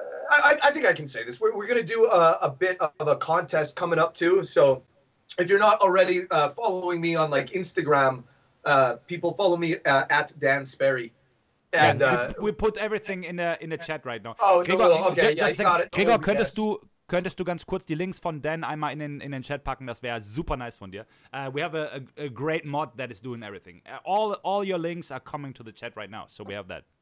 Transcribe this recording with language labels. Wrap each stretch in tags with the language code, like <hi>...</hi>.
<en>I think I can say this. We're going to do a bit of a contest coming up too. So if you're not already following me on like Instagram, people follow me at Dan Sperryyy. And we put everything in the Chat right now. Oh, Gregor, no, okay, just got it. Gregor, Oh, yes.</en> <de>könntest du ganz kurz die Links von Dan einmal in den Chat packen? Das wäre super nice von dir.</de> <en>We have a great mod that is doing everything. All your links are coming to the chat right now, so we have that.</en>